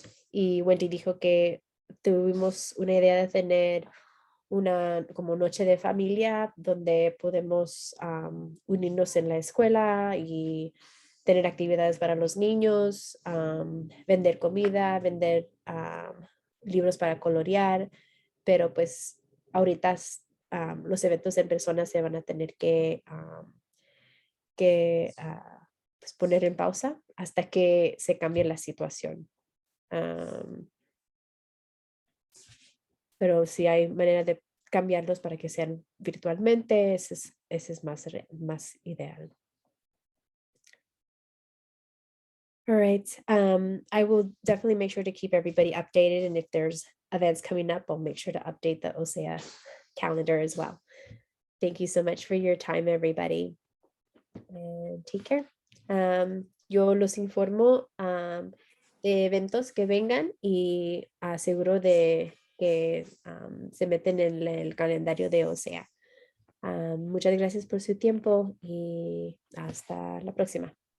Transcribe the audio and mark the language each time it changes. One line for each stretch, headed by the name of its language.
Spanish: Y Wendy dijo que tuvimos una idea de tener una como noche de familia donde podemos unirnos en la escuela y tener actividades para los niños, vender comida, vender libros para colorear, pero pues ahorita los eventos en persona se van a tener que pues poner en pausa hasta que se cambie la situación. Pero si hay manera de cambiarlos para que sean virtualmente, ese es más ideal.
English: All right. I will definitely make sure to keep everybody updated, and if there's events coming up, I'll make sure to update the OCEAA calendar as well. Thank you so much for your time, everybody, and take care.
Spanish: Yo los informo de eventos que vengan y aseguro de que se meten en el calendario de OCEAA. Muchas gracias por su tiempo y hasta la próxima.